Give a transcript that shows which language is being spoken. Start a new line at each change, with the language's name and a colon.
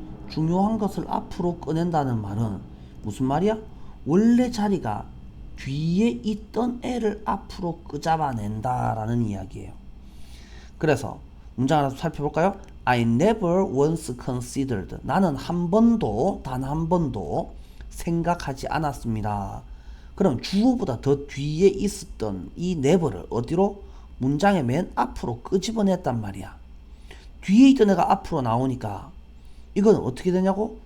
Korean: 중요한 것을 앞으로 꺼낸다는 말은 무슨 말이야? 원래 자리가 뒤에 있던 애를 앞으로 끄잡아낸다라는 이야기예요. 그래서 문장 하나 살펴볼까요?
English: I never once considered.
Korean: 나는 한 번도, 단 한 번도 생각하지 않았습니다. 그럼 주어보다 더 뒤에 있었던 이 never를 어디로? 문장의 맨 앞으로 끄집어냈단 말이야. 뒤에 있던 애가 앞으로 나오니까 이건 어떻게 되냐고?